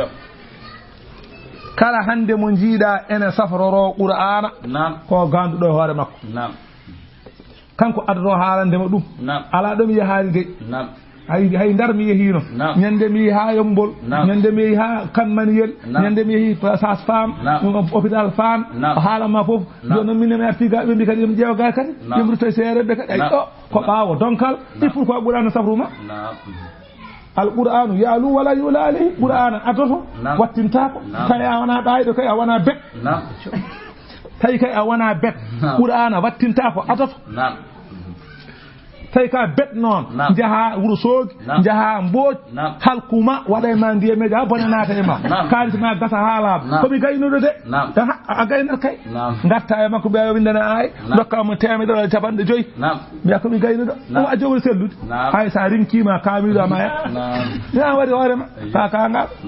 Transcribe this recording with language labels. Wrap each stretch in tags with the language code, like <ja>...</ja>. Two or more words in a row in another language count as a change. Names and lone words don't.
<ff>kala hande mo jiiɗa ene safroro qur'ana ko ganduɗo e hoore makko kanko addoto haalandema ɗum ala ɗo mi yahaani de hay ndar mi yehino ñande mi yehi ha yombol ñande mi yehi ha kanmaniyel ñande mi yehi sas</ff> <fr>femme hôpital femme</fr> <ff>o haalama fof joni noon minne mi arti ga ɓe mbi kadi yomi ƴeewa ga kadi yomi rutto e seereɓe kadi ay ɗo ko ɓaawo donkal</ff> <fr>il faut</fr> <ff>ko ɓurano safruma alqur'anu yaalu wala yula alayhi qur'ana atoto wattintako kay a wona ɗayɗo kay a wona bet tawi kay a wona bet qur'ana wattintako atoto tawi ka bet noon jaha wuro soogi jaha mbooj halkuma waɗa e ma ndiyameji ha bone naata e ma kalis ma gasa ha laaɓa komi gaynuɗo de a gaynat kay gatta e makko ɓeya windana ay dokkamo temedere capanɗe joyyi mbiya komi gaynuɗo ɗum a jogori sellude hay sa rinkima kamiɗo ama ya waɗi hoorema ka kangal</ff>